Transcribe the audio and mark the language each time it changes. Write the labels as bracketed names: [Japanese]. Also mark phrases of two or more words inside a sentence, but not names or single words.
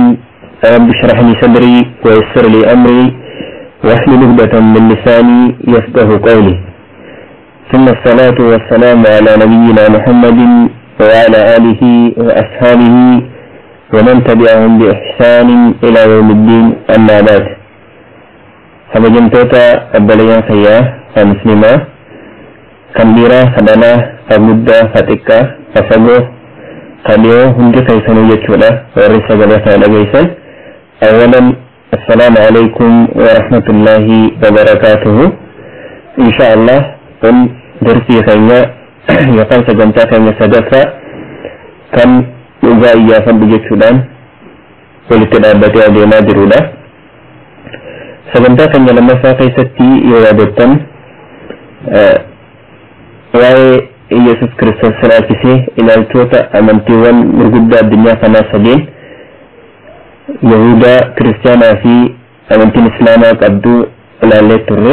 [Arabic] رب اشرح لي صدري ويسر لي أمري واحلل عقدة من لساني يفقه قولي. ثم الصلاة والسلام على نبينا محمد وعلى آله وأصحابه ومن تبعهم بإحسان إلى يوم الدين. أما بعد. [Oromo] Kabajamtoota obboleeyyan fayyaa kan muslimaa kan dhiiraa kadhanaa kan guddaa kan xiqqaa kan fagoo kan dhiyoo hundi keessanuu jechuudha warri sagalee kana dhageessan. [Arabic] أولا السلام عليكم ورحمة الله وبركاته. إن شاء الله [Oromo] kun darsii keenya yookaan sagantaa keenya sadaffaa kan dhugaa iyyaafadhu jechuudhaan walitti dhaabbatee adeemaa jirudha. Sagantaa keenya lammaffaa keessatti yoo yaadattan waa'ee Yesuus Kiristoos sirraachisee ilaalchoota amantiiwwan gurguddaa addunyaa kanaa sadeen Yahudaa, Kiristaanaa fi amantiin Islaamaa qabdu ilaallee turre.